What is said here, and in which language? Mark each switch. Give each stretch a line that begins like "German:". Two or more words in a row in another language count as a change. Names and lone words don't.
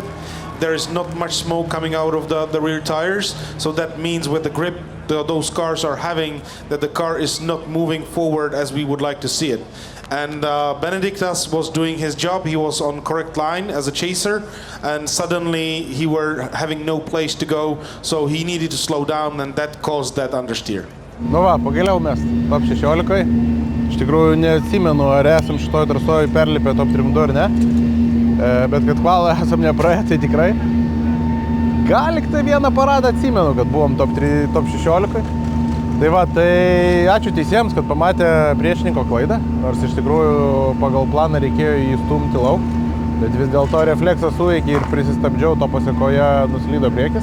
English: There is not much smoke coming out of the rear tires, so that means with the grip those cars are having, that the car is not moving forward as we would like to see it. And Benedictus was doing his job. He was on correct line as a chaser, and suddenly he were having no place to go, so he needed to slow down, and that caused that understeer.
Lithuanian: Nu va, pagaliau mes top 16. Iš tikrųjų neatsimenu, ar esam šitoj trasoj perlipę top 3 ar ne. Bet kad kvalą esam nepraėję, tai tikrai. Gal tik tai vieną paradą atsimenu, kad buvom top 16. Tai va, tai ačiū teisėjams, kad pamatė priešininko klaidą, nors iš tikrųjų pagal planą reikėjo jį stumti lauk, bet vis dėlto refleksas suveikė ir prisistabdžiau, to pasiekoje nuslydo priekis.